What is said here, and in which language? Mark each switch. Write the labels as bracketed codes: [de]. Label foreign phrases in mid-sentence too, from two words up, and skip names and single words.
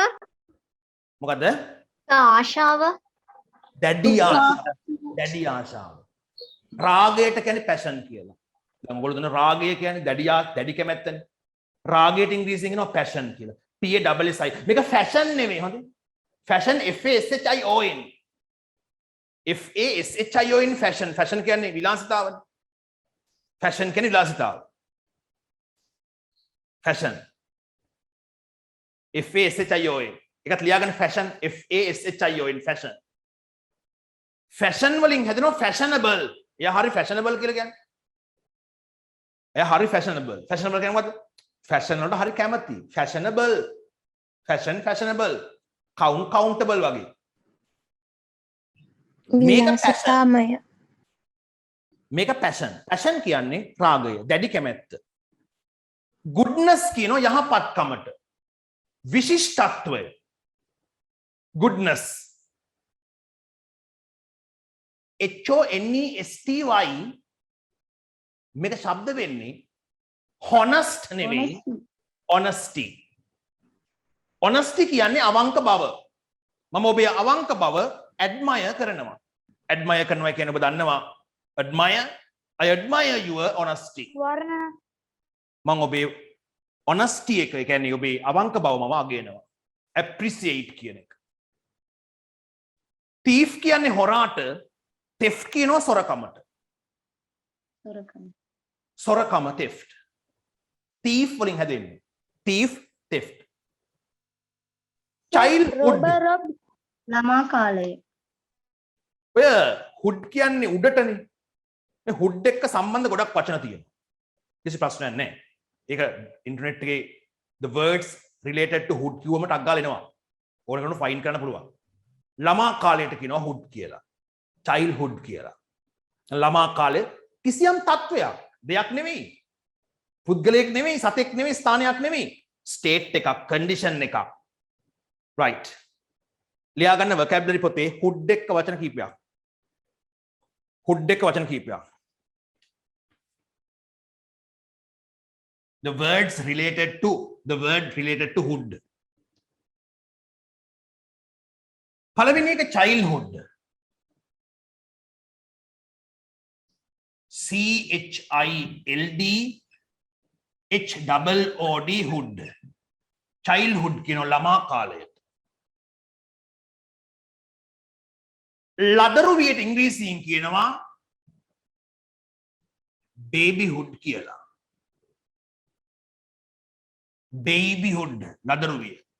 [si] මොකද්ද? ආශාව. දැඩි ආශාව. රාගයට කියන්නේ passion කියලා. දැන් ඔයගොල්ලෝ දන්න රාගය කියන්නේ දැඩි කැමැත්තනේ. රාගයට ඉංග්‍රීසියෙන් කියනවා passion කියලා. [en] P A S S I. [si] මේක fashion නෙමෙයි හොඳේ. [en] fashion F A S H I O N. F A S H I O N fashion. [si] fashion කියන්නේ විලාසිතාවනේ. fashion කියන්නේ විලාසිතාව. [en] fashion. F A S H I O N. [si] එකත් ලියාගන්න [en] fashion F A S H I O N fashion. [si] fashion වලින් හැදෙනවා fashionable. එයා හරි fashionable කියලා කියන්නේ. එයා හරි fashionable. fashionable කියන්නේ මොකද්ද? fashion වලට හරි කැමති. [en] fashionable. fashionable. [si] countable වගේ. මේක passion. passion කියන්නේ රාගය, දැඩි කැමැත්ත. goodness කියනවා යහපත්කමට. විශිෂ්ටත්වය. goodness. HONESTY මේක ශබ්ද වෙන්නේ honest නෙවෙයි honesty. honesty කියන්නේ අවංක බව. මම ඔබේ අවංක බව admire කරනවා. admire කරනවා කියන්නේ ඔබ දන්නවා [en] admire I admire your honesty. [si] වර්ණ. මම ඔබේ honesty එක කියන්නේ ඔබේ අවංක බව මම අගයනවා. appreciate කියන එක. thief කියන්නේ හොරාට theft කියනවා සොරකමට. සොරකම theft. thief වලින් හැදෙන්නේ. [en] thief theft. [si] childhood. ළමා කාලය. ඔය hood කියන්නේ උඩටනේ. මේ hood එක්ක සම්බන්ධ ගොඩක් වචන තියෙනවා. කිසි ප්‍රශ්නයක් නැහැ. ඒක ඉන්ටර්නෙට් එකේ [en] the words related to hood [si] කිව්වම ටක් ගාලා එනවා. ඕන කෙනෙකුට ෆයින් කරන්න පුළුවන්. ළමා කාලයට කියනවා hood කියලා. childhood කියලා. ළමා කාලේ කිසියම් තත්වයක් දෙයක් නෙමෙයි. පුද්ගලයෙක් නෙමෙයි, සතෙක් නෙමෙයි, ස්ථානයක් නෙමෙයි. ස්ටේට් එකක්, කන්ඩිෂන් එකක්. right. ලියා ගන්න vocabulary පොතේ hood එක්ක වචන කීපයක්. hood එක්ක වචන කීපයක්. [en] the word related to hood. [si] පළවෙනි එක childhood. [en] CHILD HOOD hood. [si] childhood කියන ළමා කාලය. ලදරුවියට ඉංග්‍රීසියෙන් කියනවා babyhood කියලා. babyhood ලදරුවිය.